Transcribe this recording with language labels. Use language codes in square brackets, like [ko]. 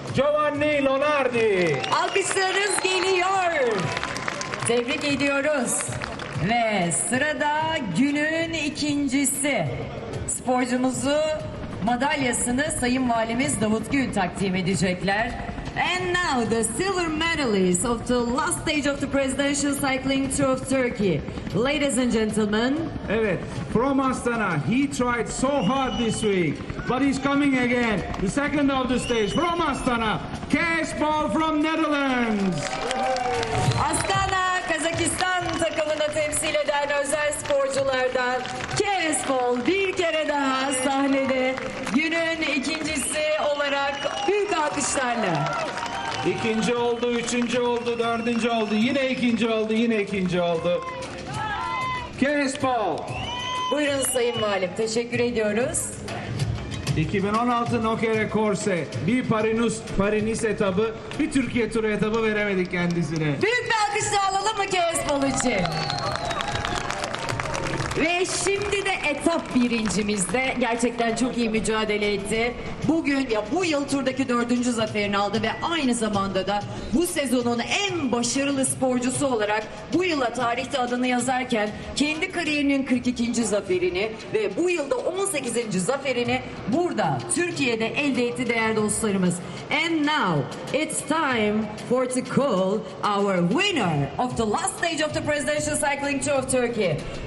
[tr] Giovanni Lonardi. Alkışlarınız geliyor. Tebrik ediyoruz. Ve sırada günün ikincisi. Sporcumuzu madalyasını Sayın Valimiz Davut Gül takdim edecekler. [en] And now the silver medalist of the last stage of the Presidential Cycling Tour of Turkey. Ladies and gentlemen. Evet, from Astana, he tried so hard this week, but he's coming again. The second of the stage from Astana, Kees Paul from Netherlands. [tr] Astana, Kazakistan takımını temsil eden özel sporculardan Kees Paul bir kere daha sahnede günün ikincisi olarak büyük alkışlarla. İkinci oldu, üçüncü oldu, dördüncü oldu, yine ikinci oldu, yine ikinci oldu. Kees Paul. Buyurun Sayın Valim, teşekkür ediyoruz. 2016 Nokere Corse, bir Paris etabı, bir Türkiye turu etabı veremedik kendisine. Büyük bir alkışla alalım mı Kees Paul için? Ve şimdi de etap birincimizde gerçekten çok iyi mücadele etti. Bugün bu yıl turdaki 4. zaferini aldı ve aynı zamanda da bu sezonun en başarılı sporcusu olarak bu yıla tarihte adını yazarken kendi kariyerinin 42. zaferini ve bu yılda 18. zaferini burada Türkiye'de elde etti değerli dostlarımız. [en] And now it's time to call our winner of the last stage of the Presidential Cycling Tour of Turkey.